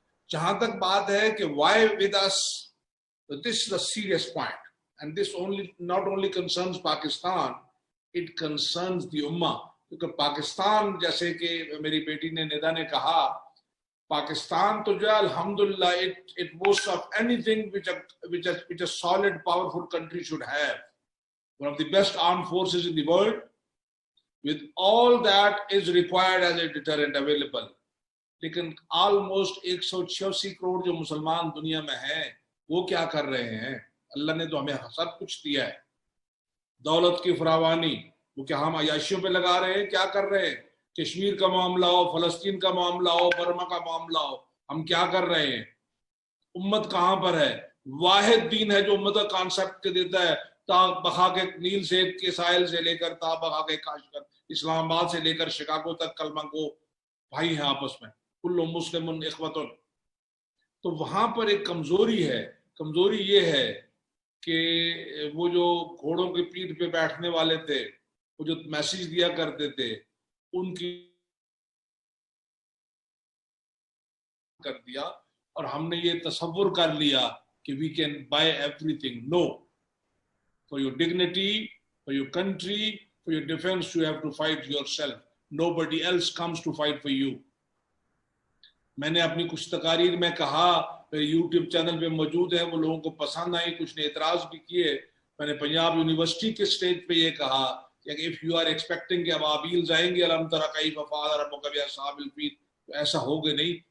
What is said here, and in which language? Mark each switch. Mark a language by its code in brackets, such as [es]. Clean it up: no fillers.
[ur] جہاں تک بات ہے کہ [en] Why with us, this is a serious point and this not only concerns Pakistan, it concerns the ummah. [ur] کیونکہ پاکستان جیسے کہ میری بیٹی نے ندا نے کہا, پاکستان تو جو ہے الحمدللہ [en] it boasts of anything which a solid powerful country should have. One of the best armed forces in the world, with all that is required as a deterrent available. [ur] لیکن آلموسٹ 186 کروڑ جو مسلمان دنیا میں ہیں وہ کیا کر رہے ہیں؟ اللہ نے تو ہمیں سب کچھ دیا ہے, دولت کی فراوانی, وہ کیا ہم عیاشیوں پہ لگا رہے ہیں؟ کیا کر رہے ہیں؟ کشمیر کا معاملہ ہو, فلسطین کا معاملہ ہو, برما کا معاملہ ہو, ہم کیا کر رہے ہیں؟ امت کہاں پر ہے؟ واحد دین ہے جو امت کا کانسیپٹ دیتا ہے, تا بخا کے نیل سے کے ساحل سے لے کر تا بخا کے کاشگر, اسلام آباد سے لے کر شکاگو تک کلمہ کو بھائی ہیں آپس میں, [ar] کل مسلم اخوۃ. [ur] تو وہاں پر ایک کمزوری ہے. کمزوری یہ ہے کہ وہ جو گھوڑوں کی پیٹھ پہ بیٹھنے والے تھے, وہ جو میسیج دیا کرتے تھے, ان کی کر دیا اور ہم نے یہ تصور کر لیا کہ [en] we can buy everything. No. For your dignity, for your country, for your defense, you have to fight yourself. Nobody else comes to fight for you. [ur] میں نے اپنی کچھ تقاریر میں کہا, یوٹیوب چینل پہ موجود ہے, وہ لوگوں کو پسند آئی, کچھ نے اعتراض بھی کیے. میں نے پنجاب یونیورسٹی کے سٹیج پہ یہ کہا کہ [en] if you are expecting [ur] کہ ابابیل جائیں گے [ar] الم تر کیف فعل ربک باصحاب الفیل, [ur] تو ایسا ہوگا نہیں.